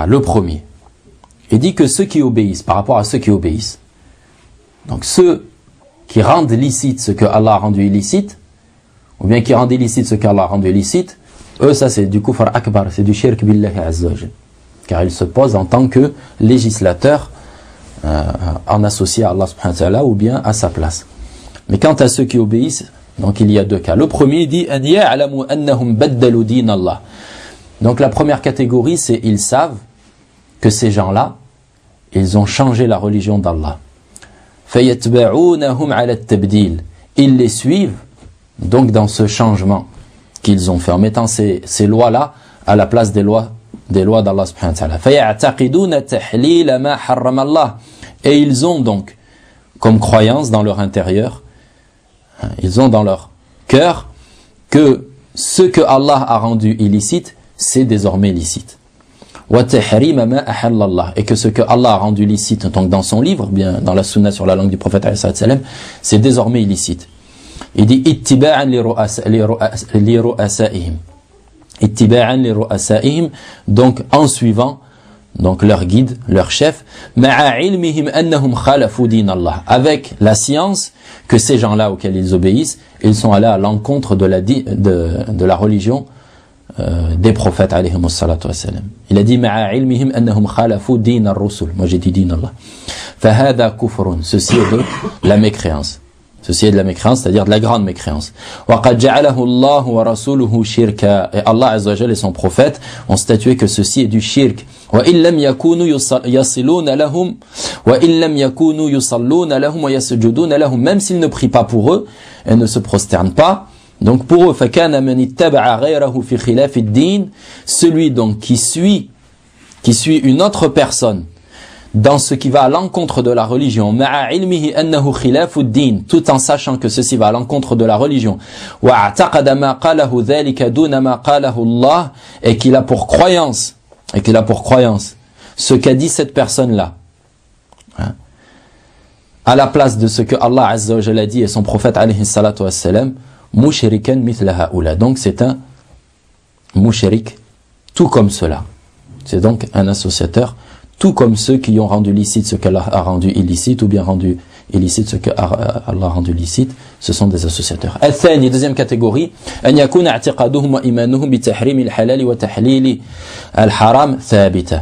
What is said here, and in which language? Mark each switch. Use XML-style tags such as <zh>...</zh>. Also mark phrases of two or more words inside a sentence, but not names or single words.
<fr>Le premier, il dit que ceux qui obéissent, par rapport à ceux qui obéissent, donc ceux qui rendent licite ce que Allah a rendu illicite, ou bien qui rendent illicite ce qu'Allah a rendu illicite, eux ça c'est du</fr> <ar>كفر أكبر,</ar> <fr>c'est du</fr> <ar>شرك بالله عز وجل.</ar> <fr>Car ils se posent en tant que législateurs en associé à Allah</fr> <ar>سبحانه وتعالى</ar> <fr>ou bien à sa place. Mais quant à ceux qui obéissent, donc il y a deux cas. Le premier dit</fr> <ar>أن يعلم أنهم بدلوا دين الله.</ar> <fr>Donc la première catégorie, c'est ils savent que ces gens-là, ils ont changé la religion d'Allah.</fr> <ar>فيتبعونهم على التبديل.</ar> <fr>Ils les suivent donc dans ce changement qu'ils ont fait en mettant ces lois-là à la place des lois d'Allah</fr> <ar>سبحانه وتعالى. فيعتقدون تحليل ما حرم الله.</ar> <fr>Et ils ont donc comme croyance dans leur intérieur, ils ont dans leur cœur que ce que Allah a rendu illicite, c'est désormais licite. Et que ce que Allah a rendu licite donc dans son livre, bien dans la sunna sur la langue du prophète, c'est désormais illicite. Il dit</fr> <ar>اتباعا لرؤسائهم. اتباعا لرؤسائهم,</ar> <fr>donc en suivant donc leur guide, leur chef,</fr> <ar>مع علمهم أنهم خالفوا دين الله,</ar> <fr>avec la science que ces gens-là auxquels ils obéissent, ils sont allés à l'encontre de la religion des prophètes</fr> <ar>عليهم الصلاة والسلام.</ar> <fr>Il a dit</fr> <ar>مع علمهم أنهم خالفوا دين الرسل.</ar> <fr>Moi j'ai dit</fr> <ar>دين الله. فهذا كفر,</ar> <fr>ceci est de la mécréance. Ceci est de la mécréance, c'est-à-dire de la grande mécréance.</fr> <ar>وَقَدْ جَعَلَهُ اللَّهُ وَرَسُولُهُ شِرْكًا.</ar> <fr>Et Allah</fr> <ar>عز وجل</ar> <fr>et son prophète ont statué que ceci est du shirk.</fr> <ar>وَإِن لَمْ يَكُونُوا يَصِلُونَ لَهُمْ وَإِن لَمْ يَكُونُوا يُصَلُّونَ لَهُمْ وَيَسْجُدُونَ لَهُمْ.</ar> <fr>Même s'ils ne prient pas pour eux et ne se prosternent pas, donc pour eux,</fr> <ar>فَكَانَ مَنِ اتَّبَعَ غَيْرَهُ فِي خِلَافِ الدِّينِ.</ar> <fr>Celui donc qui suit une autre personne dans ce qui va à l'encontre de la religion,</fr> <ar>مع علمه أنه خلاف الدين,</ar> <fr>tout en sachant que ceci va à l'encontre de la religion,</fr> <ar>واعتقد ما قاله ذلك دون ما قاله الله,</ar> <fr>et qu'il a pour croyance ce qu'a dit cette personne-là, hein, à la place de ce que Allah</fr> <ar>عز وجل</ar> <fr>dit et son prophète</fr> <ar>عليه الصلاة والسلام, مشركا مثل هؤلاء.</ar> <fr>Donc c'est un mushrik tout comme cela. C'est donc un associateur tout comme ceux qui ont rendu licite ce qu'Allah a rendu illicite, ou bien rendu illicite ce qu'Allah a rendu licite, ce sont des associateurs. Al-thani, deuxième catégorie,</fr> <ar>أن يكون اعتقادهم وإيمانهم بتحريم الحلال وتحليل الحرام ثابتا.</ar>